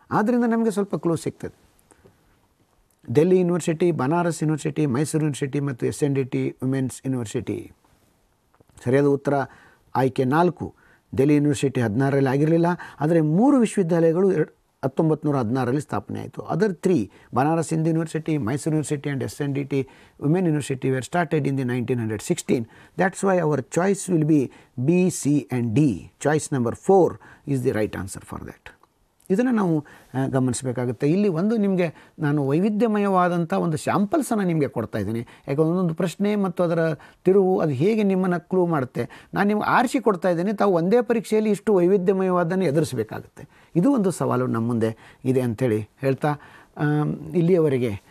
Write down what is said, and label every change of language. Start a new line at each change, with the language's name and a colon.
Kannada: ಆದ್ದರಿಂದ ನಮಗೆ ಸ್ವಲ್ಪ ಕ್ಲೂ ಸಿಗ್ತದೆ. Delhi university, Banaras university, Mysuru university ಮತ್ತು SNDT ವುಮೆನ್ಸ್ ಯೂನಿವರ್ಸಿಟಿ. ಸರಿಯಾದ ಉತ್ತರ ಆಯ್ಕೆ 4. ಡೆಲ್ಲಿ ಯೂನಿವರ್ಸಿಟಿ 16ರಲ್ಲಿ ಆಗಿರಲಿಲ್ಲ, ಆದರೆ 3 ವಿಶ್ವವಿದ್ಯಾಲಯಗಳು 1916ರಲ್ಲಿ ಸ್ಥಾಪನೆ ಆಯಿತು. Other 3
English: Banaras Hindu university, Mysuru university and SNDT women university were started in the 1916. That's why our choice will be B, C and D. Choice number 4 is the right answer for that.
Kannada: ಇದನ್ನು ನಾವು ಗಮನಿಸಬೇಕಾಗುತ್ತೆ. ಇಲ್ಲಿ ಒಂದು ನಿಮಗೆ ನಾನು ವೈವಿಧ್ಯಮಯವಾದಂಥ ಒಂದು ಸ್ಯಾಂಪಲ್ಸನ್ನು ನಿಮಗೆ ಕೊಡ್ತಾ ಇದ್ದೀನಿ. ಯಾಕೆ ಒಂದೊಂದು ಪ್ರಶ್ನೆ ಮತ್ತು ಅದರ ತಿರುವು ಅದು ಹೇಗೆ ನಿಮ್ಮನ್ನು ಕ್ಲೂ ಮಾಡುತ್ತೆ. ನಾನು ನಿಮಗೆ ಆರಿಸಿ ಕೊಡ್ತಾ ಇದ್ದೀನಿ. ತಾವು ಒಂದೇ ಪರೀಕ್ಷೆಯಲ್ಲಿ ಇಷ್ಟು ವೈವಿಧ್ಯಮಯವಾದನ್ನು ಎದುರಿಸಬೇಕಾಗುತ್ತೆ. ಇದು ಒಂದು ಸವಾಲು ನಮ್ಮ ಮುಂದೆ ಇದೆ ಅಂಥೇಳಿ ಹೇಳ್ತಾ ಇಲ್ಲಿಯವರೆಗೆ